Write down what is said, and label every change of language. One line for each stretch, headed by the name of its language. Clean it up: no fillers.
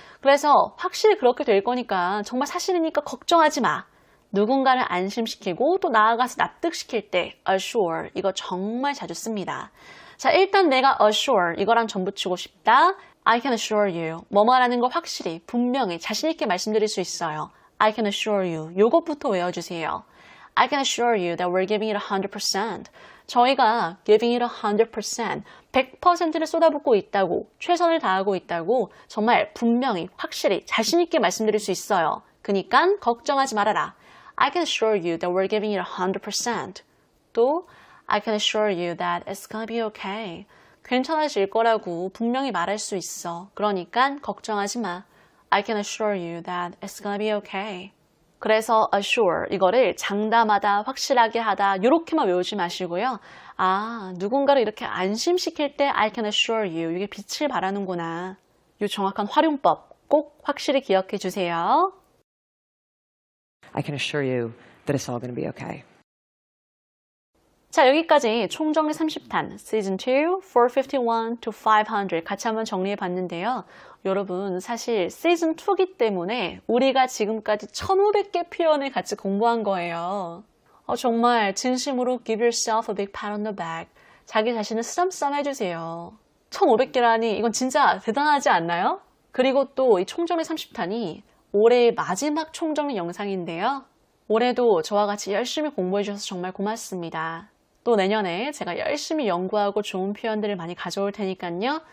Korean: 그래서 확실히 그렇게 될 거니까 정말 사실이니까 걱정하지 마. 누군가를 안심시키고 또 나아가서 납득시킬 때 assure, 이거 정말 자주 씁니다. 자, 일단 내가 assure, 이거랑 전붙이고 싶다.
English: I can assure you,
Korean: 뭐뭐라는 걸 확실히, 분명히, 자신있게 말씀드릴 수 있어요.
English: I can assure you,
Korean: 요것부터 외워주세요.
English: I can assure you that we're giving it 100%.
Korean: 저희가 giving it 100%, 100%를 쏟아붓고 있다고, 최선을 다하고 있다고 정말 분명히, 확실히, 자신있게 말씀드릴 수 있어요. 그니까 걱정하지 말아라.
English: I can assure you that we're giving it 100%. 또 I can assure you that it's gonna be okay.
Korean: 괜찮아질 거라고 분명히 말할 수 있어. 그러니까 걱정하지 마.
English: I can assure you that it's gonna be okay.
Korean: 그래서 assure, 이거를 장담하다, 확실하게 하다 이렇게만 외우지 마시고요. 아, 누군가를 이렇게 안심시킬 때
English: I can assure you,
Korean: 이게 빛을 발하는구나. 이 정확한 활용법 꼭 확실히 기억해 주세요.
English: I can assure you that it's all going to be okay.
Korean: 자, 여기까지 총정리 30탄 시즌 2, 451 to 500 같이 한번 정리해 봤는데요. 여러분, 사실 시즌 2기 때문에 우리가 지금까지 1500개 표현을 같이 공부한 거예요. 정말 진심으로
English: give yourself a big pat on the back.
Korean: 자기 자신을 쓰담쓰담 해주세요. 1500개라니 이건 진짜 대단하지 않나요? 그리고 또 이 총정리 30탄이 올해의 마지막 총정리 영상인데요. 올해도 저와 같이 열심히 공부해 주셔서 정말 고맙습니다. 또 내년에 제가 열심히 연구하고 좋은 표현들을 많이 가져올 테니까요.